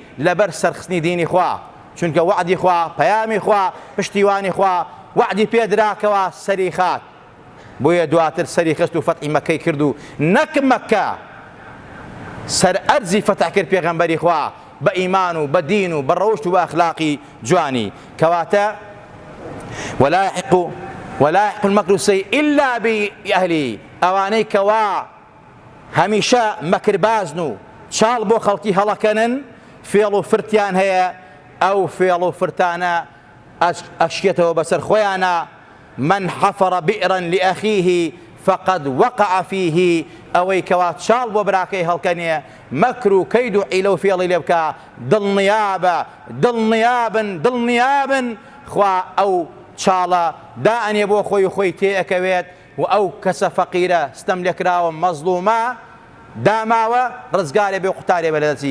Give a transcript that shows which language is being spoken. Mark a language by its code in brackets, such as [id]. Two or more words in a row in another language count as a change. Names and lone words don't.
[ckb] لەبەر سەرخستنی دینی خوا، چونکە وعدی خوا، پەیامی خوا، پشتیوانی خوا وعدی پێدراکەوە سەری خات. بۆیە دواتر سەری خست و فەتحی مەکەی کرد و نەک مەکە سەر ئەرزی فەتح کرد پێغەمبەری خوا بە ئیمان و بە دین و بە ڕەوشت و بە ئەخلاقی جوانی. [ar] کەواتە ولا يحق المكر السيء إلا بأهله، [ckb] ئەوانەی کەوا هەمیشە مەکربازن و چاڵ بۆ خەڵکی هەڵەکەنن، فێڵ و فرتیان هەیە، ئەو فێڵ و فرتانە ئەشکێتەوە بەسەر خۆیانە. [ar] من حفر بئرا لأخيه فقد وقع فيه، [ckb] ئەوەی کەوا چاڵ بۆ براکەی هەڵکەنێ، مەکر و کەید و عیلە و فێڵی لێ بکە، دڵنیابە دڵنیابن خوا ئەو چاڵە دائەنێ بۆ خۆی و خۆی تێئەکەوێت و ئەو کەسە فەقیرە ستەم لێکراوە مەزلومە داماوە ڕزگارێ بێ و قوتارێ بە لەدەستی.